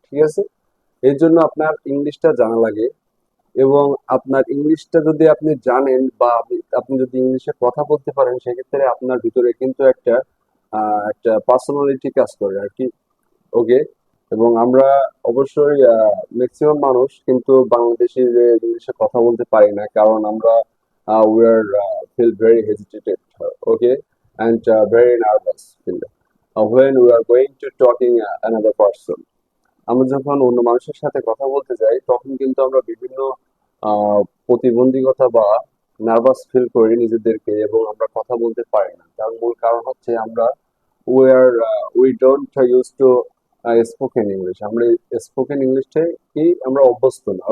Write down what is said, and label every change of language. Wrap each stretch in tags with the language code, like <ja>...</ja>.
<bn>ঠিক আছে, এই জন্য আপনার ইংলিশটা জানা লাগে এবং আপনার ইংলিশটা যদি আপনি জানেন বা আপনি যদি ইংলিশে কথা বলতে পারেন সেক্ষেত্রে আপনার ভিতরে কিন্তু একটা পার্সোনালিটি কাজ করে আর কি। ওকে, এবং আমরা অবশ্যই ম্যাক্সিমাম মানুষ কিন্তু বাংলাদেশি যে ইংলিশে কথা বলতে পারি না, কারণ আমরা</bn> <en>We are feel very hesitated. Okay, and very nervous feel when we are going to talking another person।</en> <bn>আমরা যখন অন্য মানুষের সাথে কথা বলতে যাই তখন কিন্তু আমরা বিভিন্ন প্রতিবন্ধকতা বা নার্ভাস ফিল করি নিজেদেরকে এবং আমরা কথা বলতে পারি না। তার মূল কারণ হচ্ছে আমরা</bn> <en>we are we don't used to</en> <bn>spoken English, আমরা স্পোকেন ইংলিশটাই কি আমরা অভ্যস্ত না।</bn>